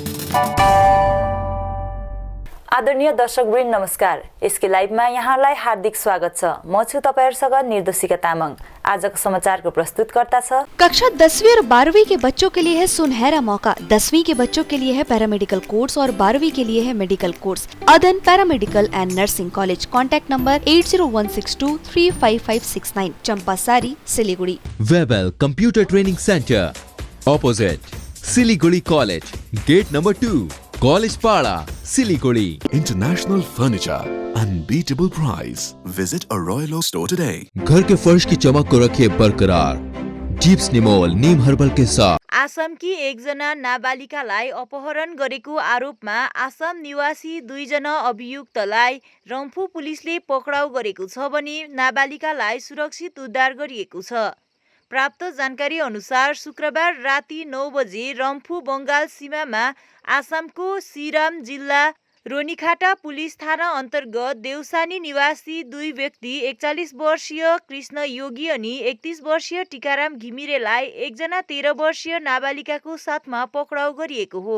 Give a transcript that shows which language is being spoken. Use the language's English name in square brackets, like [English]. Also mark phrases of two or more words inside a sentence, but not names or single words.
[Nepali] आदरणीय दर्शकवृन्द नमस्कार। यसकै लाइभमा यहाँलाई हार्दिक स्वागत छ। म छु तपाईहरुसँग निर्देशिका तामाङ। आजको समाचारको प्रस्तुतकर्ता छ [Hindi] कक्षा 10वीं और 12वीं के बच्चों के लिए है सुनहरा मौका। 10वीं के बच्चों के लिए है पैरामेडिकल कोर्स और 12वीं के लिए है मेडिकल कोर्स। अदन पैरामेडिकल एंड नर्सिंग कॉलेज। [English] contact number [Hindi] 8016235569, चंपासारी, सिलीगुड़ी। वेबल कंप्यूटर ट्रेनिंग सेंटर ऑपोजिट सिलीगुड़ी कॉलेज, [English] gate number [Hindi] 2, कॉलेज पाड़ा, सिलीगुड़ी। [English] International Furniture, unbeatable price. Visit a Royal Oak store today. [Hindi] घर के फर्श की चमक को रखे बरकरार जीप्स निमोल नीम हर्बल के साथ। [Nepali] आसामकी एकजना नाबालिकालाई अपहरण गरेको आरोपमा आसाम निवासी 2 जना अभियुक्तलाई रम्फू पुलिसले पक्राउ गरेको छ भने नाबालिकालाई सुरक्षित उद्धार गरिएको छ। प्राप्त जानकारी अनुसार शुक्रबार राति 9 बजे रम्फू बंगाल सीमामा आसामको सिराम जिल्ला रोनीखाटा पुलिस थाना अन्तर्गत देउसानी निवासी 2 व्यक्ति 41 वर्षीय कृष्ण योगी अनि 31 वर्षीय टिकाराम घिमिरेलाई एकजना 13 वर्षीय नाबालिकाको साथमा पक्राउ गरिएको हो।